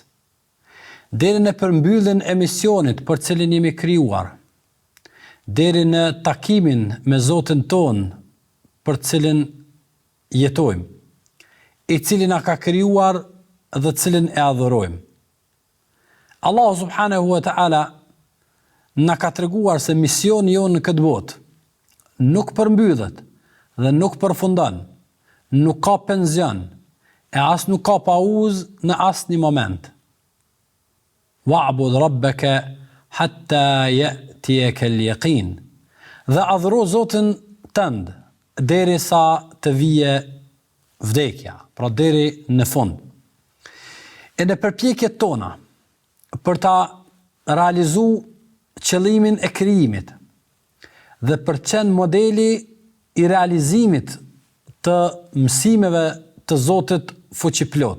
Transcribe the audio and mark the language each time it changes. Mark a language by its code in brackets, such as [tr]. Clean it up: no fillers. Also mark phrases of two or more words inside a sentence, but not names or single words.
[sq] Deri në përmbylljen e misionit për cilin jemi krijuar. Deri në takimin me Zotin ton për cilin jetojmë, i cili na ka krijuar dhe cilin e adhurojmë. [ar] الله سبحانه وتعالى [sq] na ka treguar se misioni jonë në këtë botë nuk përmbyllet dhe nuk përfundon, nuk ka penzion, e as nuk ka pauzë në asnjë moment. [ar] واعبد ربك حتى يأتيك اليقين. [sq] Dhe adhuro Zotin tënd derisa të vije vdekja, pra deri në fund. E në përpjekjet tona për ta realizuar qëllimin e krijimit dhe për qenë modeli i realizimit të mësimeve të Zotit fuqiplot.